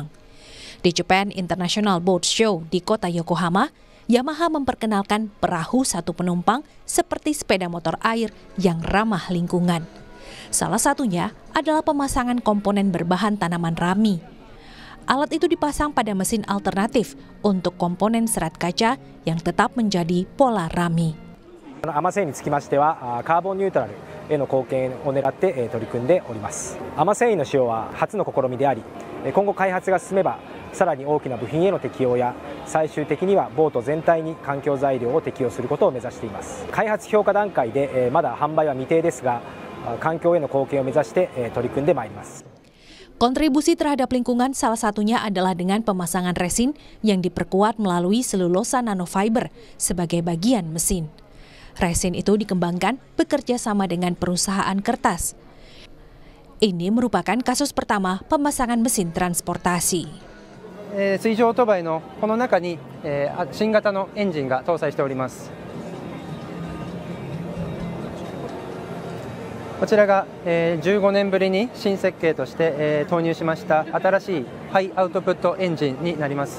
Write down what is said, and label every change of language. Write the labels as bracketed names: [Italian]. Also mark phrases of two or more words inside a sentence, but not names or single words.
[Indonesian] Di Japan International Boat Show di kota Yokohama, Yamaha memperkenalkan perahu satu penumpang seperti sepeda motor air yang ramah lingkungan. Salah satunya adalah pemasangan komponen berbahan tanaman rami. Alat itu dipasang pada mesin alternatif untuk komponen serat kaca yang tetap menjadi pola rami. [Japanese] アマ繊維につきましてはカーボンニュートラルへの貢献を狙って取り組んでおります。アマ繊維の使用は初の試みであり、今後開発が進めばさらに大きな部品への適用や最終的にはボート全体に環境材料を適用することを目指しています。開発評価段階でまだ販売は未定ですが、環境への貢献を目指して取り組んでまいります。 [Indonesian] Kontribusi terhadap lingkungan salah satunya adalah dengan pemasangan resin yang diperkuat melalui selulosa nanofiber sebagai bagian mesin. Resin itu dikembangkan bekerja sama dengan perusahaan kertas. Ini merupakan kasus pertama pemasangan mesin transportasi. [Japanese] 水上オートバイのこの中に新型のエンジンが搭載しております。こちらが15年ぶりに新設計として投入しました新しいハイアウトプットエンジンになります。